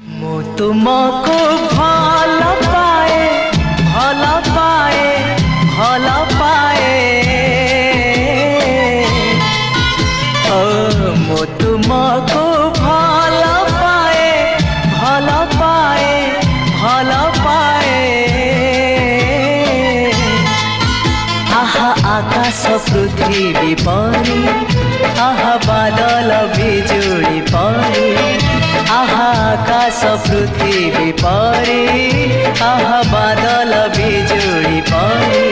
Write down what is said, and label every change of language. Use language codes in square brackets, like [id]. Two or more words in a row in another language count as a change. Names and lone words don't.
[or] ମୁଁ ତୁମକୁ ଭଲ ପାଏ, ଭଲ ପାଏ, ଭଲ ପାଏ। ଓ ମୁଁ ତୁମକୁ ଭଲ ପାଏ, ଭଲ ପାଏ, ଭଲ ପାଏ। [hi] आहा आकाश पृथ्वी परी, आहा बादल बिजुली परी। आहा आकाश पृथ्वी परी, आहा बादल बिजुली परी।